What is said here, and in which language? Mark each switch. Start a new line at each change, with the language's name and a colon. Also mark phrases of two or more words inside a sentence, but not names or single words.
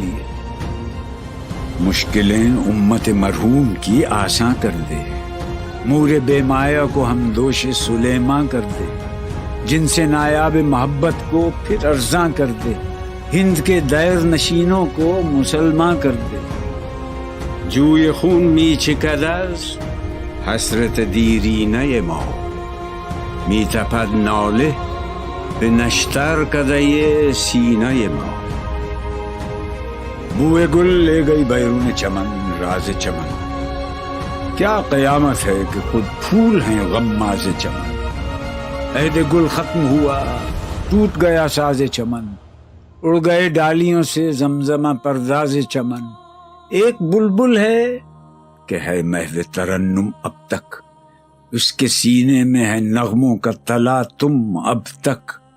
Urdu: لیے، مشکلیں امت مرحوم کی آساں کر دے، مور بے مایا کو ہم دوش سلیماں کر دے، جن سے نایاب محبت کو پھر ارزاں کر دے، ہند کے دیر نشینوں کو مسلمان کر دے،
Persian: جوئے خون می چکدز حسرت دیرینہ ماں، می تپد ناله به نشتر کدے سینہ ماں،
Urdu: بوئے گل لے گئی بیرون چمن راز چمن، کیا قیامت ہے کہ خود پھول ہیں غماز چمن، عہد گل ختم ہوا ٹوٹ گیا ساز چمن، اڑ گئے ڈالیوں سے زمزمہ پرداز چمن، ایک بلبل ہے کہ ہے محو ترنم اب تک، اس کے سینے میں ہے نغموں کا تلا تم اب تک،